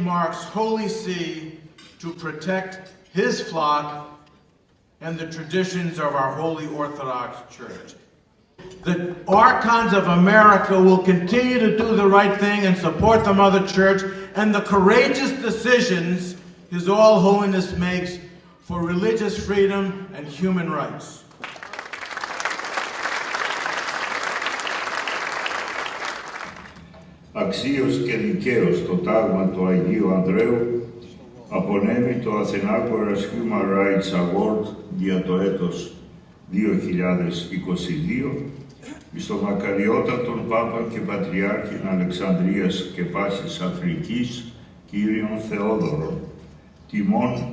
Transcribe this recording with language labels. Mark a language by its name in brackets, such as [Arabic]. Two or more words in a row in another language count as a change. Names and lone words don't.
[English] Mark's Holy See to protect his flock and the traditions of our Holy Orthodox Church. The Archons of America will continue to do the right thing and support the Mother Church and the courageous decisions His All Holiness makes for religious freedom and human rights. [Greek] Αξίως και δικαίως το τάγμα του Αγίου Ανδρέου απονέμει το Athenagoras Human Rights Award για το έτος 2022 στο μακαριότατον Πάπα και Πατριάρχην Αλεξανδρίας και πάσης Αφρικής, Κύριον Θεόδωρο, τιμών